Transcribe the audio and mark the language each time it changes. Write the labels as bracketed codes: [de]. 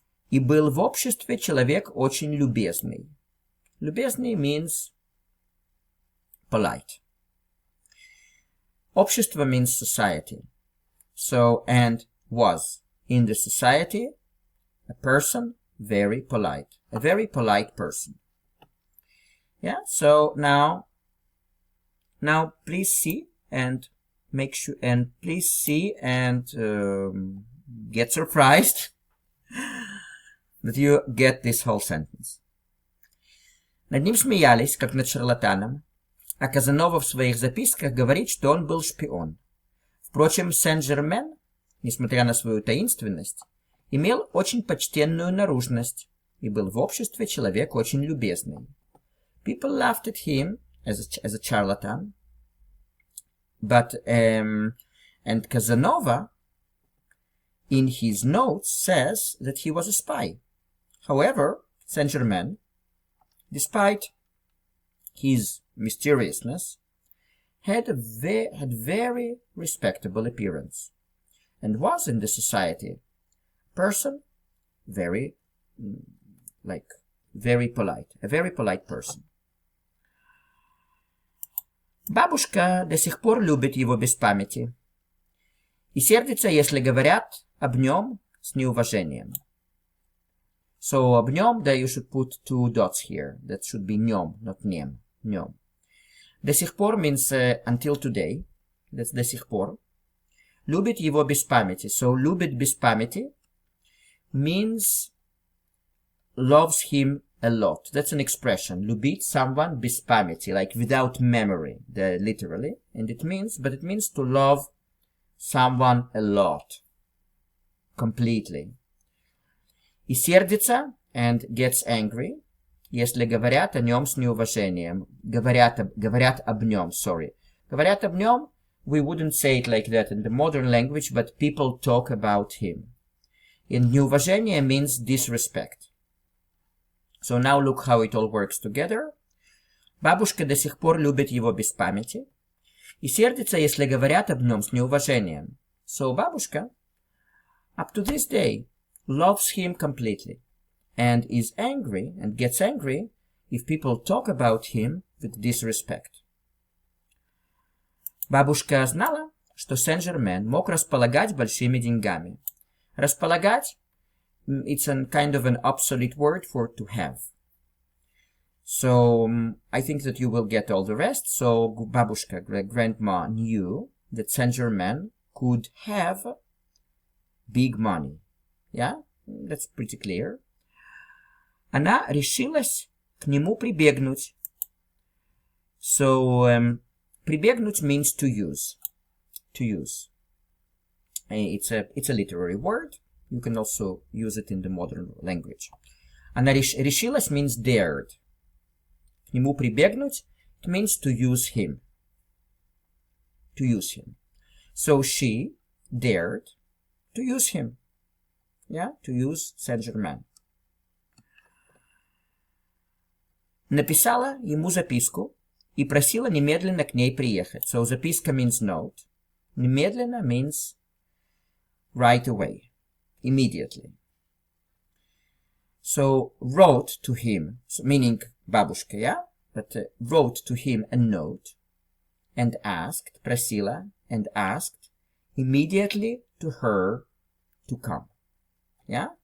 [ru] И был в обществе человек очень любезный. [en] Любезный means polite. Общество means society. So, and was in the society a person very polite. A very polite person. Yeah, so now please see and make sure, and please see and get surprised that you get this whole sentence. [ru] Над ним смеялись, как над шарлатаном, а Казанова в своих записках говорит, что он был шпион. Впрочем, Сен-Жермен, несмотря на свою таинственность, имел очень почтенную наружность и был в обществе человек очень любезный. [en] People laughed at him as a charlatan, but and Casanova in his notes says that he was a spy. However, Saint-Germain, despite his mysteriousness, had very respectable appearance and was in the society person very polite, a very polite person. [ru] Бабушка до сих пор любит его без памяти и сердится, если говорят об нем с неуважением. [en] So, [ru] об нем, да, [en] you should put 2 dots here. That should be нем, not нем. [ru] Нем. До сих пор [en] means until today. That's [ru] до сих пор. Любит его без памяти. [en] So, [ru] любит без памяти [en] means loves him a lot. That's an expression. [ru] Любить [en] someone [ru] без памяти, [en] like without memory, literally. And it means to love someone a lot. Completely. [ru] И сердится [en] and gets angry, [ru] если говорят о нем с неуважением. Говорят об нем, [en] sorry. [ru] Говорят об нем, [en] we wouldn't say it like that in the modern language, but people talk about him. And неуважение means disrespect. So now look how it all works together. [ru] Бабушка до сих пор любит его без памяти и сердится, если говорят об нем с неуважением. [en] So бабушка, up to this day, loves him completely and is angry and gets angry if people talk about him with disrespect. [ru] Бабушка знала, что Сен-Жермен мог располагать большими деньгами. [en] Располагать, it's a kind of an obsolete word for to have. So, I think that you will get all the rest. So, бабушка, grandma, knew that Saint-Germain could have big money. Yeah, that's pretty clear. [ru] Она решилась к нему прибегнуть. [en] So, прибегнуть means to use. To use. It's a literary word. You can also use it in the modern language. [ru] Она решилась [en] means dared. [ru] К нему прибегнуть, [en] it means to use him. To use him. So she dared to use him. Yeah, to use Saint-Germain. [ru] Написала ему записку и просила немедленно к ней приехать. [en] So записка means note. Немедленно means right away, immediately. So wrote to him, meaning бабушка, yeah? But wrote to him a note and asked, просила, and asked immediately to her to come. Yeah?